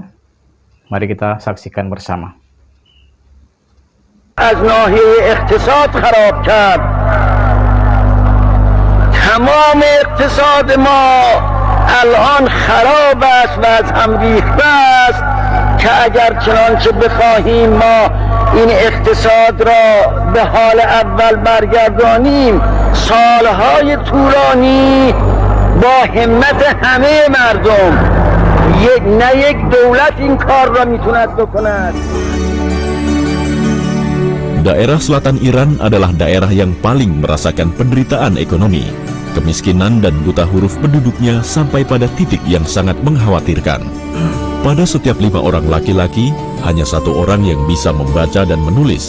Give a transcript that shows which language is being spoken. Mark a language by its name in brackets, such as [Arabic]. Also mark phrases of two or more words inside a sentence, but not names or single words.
[Indonesian] Mari kita saksikan bersama. [Persian] از ناحیه اقتصاد خراب کرد. تمام اقتصاد ما الان خراب است و از هم ریخته است که اگر چنانچه بخواهیم ما این اقتصاد را به حال اول برگردانیم سالهای طولانی با همت همه مردم یک دولت این کار را میتوند بکند. [Indonesian] Daerah selatan Iran adalah daerah yang paling merasakan penderitaan ekonomi. Kemiskinan dan buta huruf penduduknya sampai pada titik yang sangat mengkhawatirkan. Pada setiap 5 orang laki-laki, hanya 1 orang yang bisa membaca dan menulis.